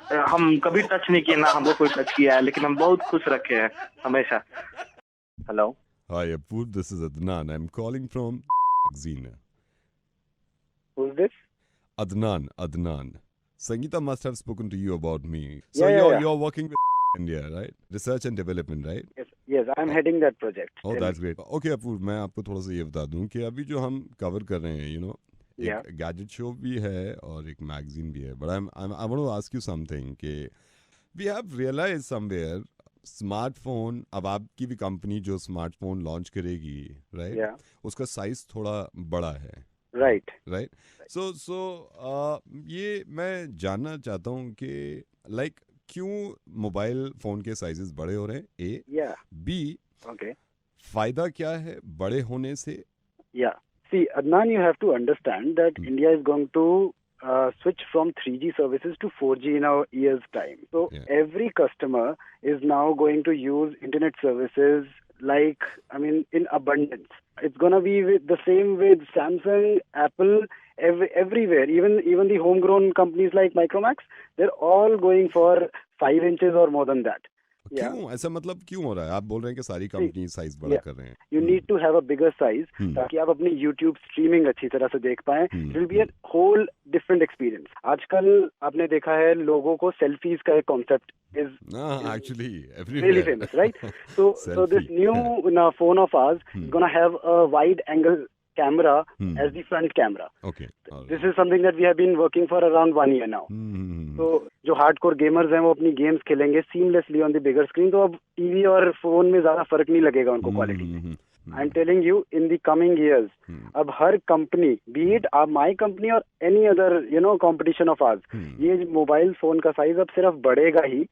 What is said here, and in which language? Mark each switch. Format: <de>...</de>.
<hi>हम कभी टच नहीं किए ना, हम लोग कोई टच किया है, लेकिन हम बहुत खुश रखे हैं हमेशा।</hi> <en>Hello. Hi Apoor, this is Adnan. I'm calling from Magazine. Who's this? Adnan. Sangeeta must have spoken to you about me. So Yeah. you're working with India, right? Research and development, right? Yes, I'm heading that project. Oh, that's great.</en> <hi>Okay Apoor, मैं आपको थोड़ा सा ये बता दूं कि अभी जो हम कवर कर रहे हैं, एक गैजेट शो भी है और एक मैगजीन भी है।</hi> <en>But I want to ask you something</en> <hi>कि</hi> <en>we have realized somewhere</en> <hi>smartphone, अब आपकी भी कंपनी जो स्मार्टफोन लॉन्च करेगी, राइट, उसका साइज थोड़ा बड़ा है, राइट। सो ये मैं जानना चाहता हूँ कि लाइक क्यों मोबाइल फोन के साइजेस बड़े हो रहे हैं, ए, बी, फायदा क्या है बड़े होने से।</hi> <en>See, Adnan, you have to understand that India is going to switch from 3G services to 4G in a year's time. So every customer is now going to use internet services in abundance. It's going to be the same with Samsung, Apple, everywhere. Even the homegrown companies like Micromax, they're all going for 5 inches or more than that.</en> <hi>क्यों ऐसा, मतलब क्यों हो रहा है? आप बोल रहे हैं कि सारी कंपनी साइज बड़ा कर रहे हैं।</hi> <en>You need to have a bigger size</en> <hi>ताकि आप अपनी YouTube स्ट्रीमिंग अच्छी तरह से देख पाएं।</hi> <en>It will be a whole different experience.</en> <hi>आजकल आपने देखा है लोगों को सेल्फीज का एक concept is</hi> <en>actually really famous, right? So this new phone of ours is gonna have a wide angle camera as the front camera. Okay. This is something that we have been working for around 1 year now.</en> <hi>तो जो hardcore gamers हैं वो अपनी games खेलेंगे</hi> <en>seamlessly on the bigger screen,</en> <hi>तो अब TV और phone में ज्यादा फर्क नहीं लगेगा उनको quality.</hi> <en>I am telling you, in the coming years अब हर company, be it my company और any other competition of ours,</en> <hi>ये मोबाइल फोन का साइज अब सिर्फ बढ़ेगा ही</hi>